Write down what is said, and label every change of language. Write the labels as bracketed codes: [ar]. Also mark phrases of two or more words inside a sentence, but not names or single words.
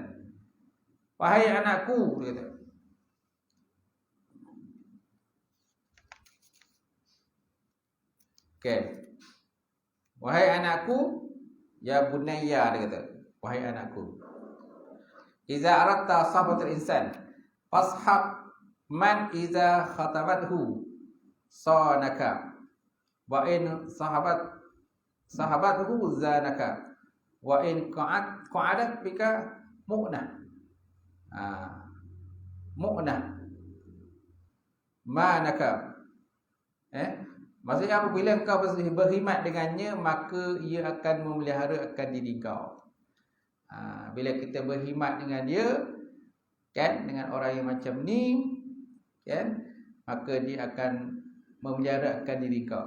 [ms] Wahai anakku, dia kata, wahai anakku, ya [ar] bunayya, [ms] dia kata, wahai anakku, [ar] إذا أردت صحبة الإنسان فاصحب من إذا خدمته صانك وإن صحبته زانك وإن قعدت بك مؤنة. مؤنة مانك. [ms] Maksudnya apabila kau berkhidmat dengannya, maka ia akan memelihara akan diri kau. Bila kita berkhidmat dengan dia, kan, dengan orang yang macam ni, kan, maka dia akan memelihara akan diri kau.